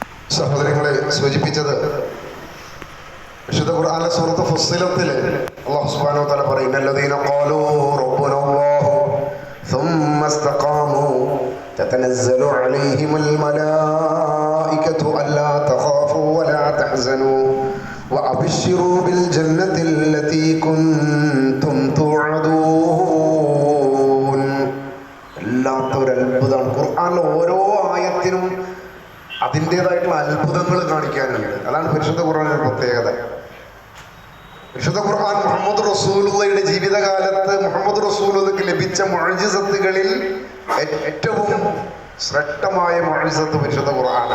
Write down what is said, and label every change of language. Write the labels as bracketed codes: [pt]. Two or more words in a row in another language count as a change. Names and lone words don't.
[ml] സഹോദരങ്ങളെ സൂചിപ്പിച്ചത് വിശുദ്ധ ഖുർആനിലെ സൂറത്ത് ഫുസ്സിലത്തിൽ അല്ലാഹു [ar] سبحانه وتعالى പറയുന്നു الذين قالوا ربنا الله ثم استقاموا تتنزل عليهم الملائكة ألا تخافوا ولا تحزنوا وأبشروا بالجنة التي كنتم توعدون. [ml] എല്ലാത്തൊരു അത്ഭുതമാണ്. ഖുർആനിലെ ഓരോ ആയത്തിനും അതിൻ്റെതായിട്ടുള്ള അത്ഭുതങ്ങൾ കാണിക്കാനുണ്ട്. അതാണ് പരിശുദ്ധ ഖുർആനിന്റെ പ്രത്യേകത. വിശുദ്ധ ഖുർആൻ മുഹമ്മദ് റസൂലുള്ളയുടെ ജീവിതകാലത്ത് മുഹമ്മദ് റസൂലുള്ളക്ക് ലഭിച്ച മുഅ്ജിസത്തുകളിൽ ഏറ്റവും ശ്രേഷ്ഠമായ മുഅ്ജിസത്ത് പരിശുദ്ധ ഖുർആനാണ്.